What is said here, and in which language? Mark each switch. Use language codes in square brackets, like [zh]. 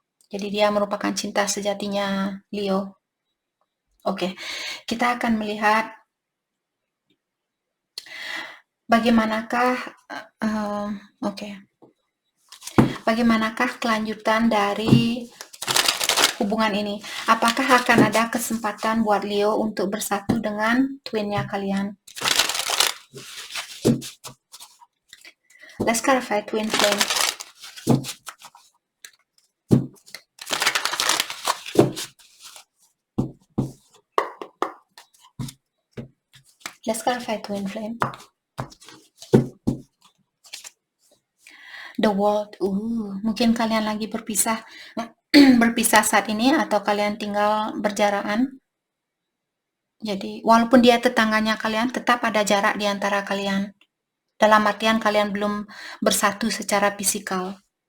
[id] Jadi dia merupakan cinta sejatinya Leo. Oke, kita akan melihat bagaimanakah bagaimanakah kelanjutan dari hubungan ini. Apakah akan ada kesempatan buat Leo untuk bersatu dengan twinnya kalian? [en] Let's clarify twin flame. Let's clarify twin flame. The world. [id] Mungkin kalian lagi berpisah berpisah saat ini, atau kalian tinggal berjarakan. Jadi walaupun dia tetangganya kalian, tetap ada jarak di antara kalian. Dalam artian kalian belum bersatu secara fisikal.